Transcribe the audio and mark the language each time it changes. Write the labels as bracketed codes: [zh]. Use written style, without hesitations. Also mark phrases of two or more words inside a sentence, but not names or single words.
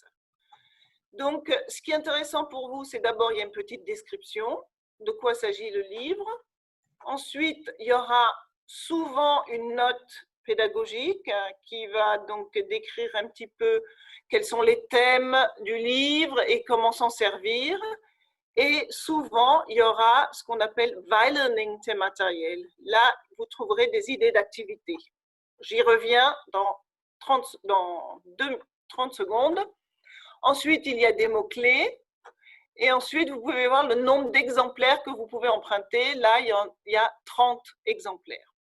[fr] Donc, ce qui est intéressant pour vous, c'est d'abord, il y a une petite description de quoi s'agit le livre. Ensuite, il y aura souvent une note pédagogique qui va donc décrire un petit peu quels sont les thèmes du livre et comment s'en servir. Et souvent, il y aura ce qu'on appelle [da] Vejledning til materiel. [fr] Là, vous trouverez des idées d'activités. J'y reviens dans 30 secondes. Ensuite, il y a des mots-clés. Et ensuite, vous pouvez voir le nombre d'exemplaires que vous pouvez emprunter. Là, il y a 30 exemplaires.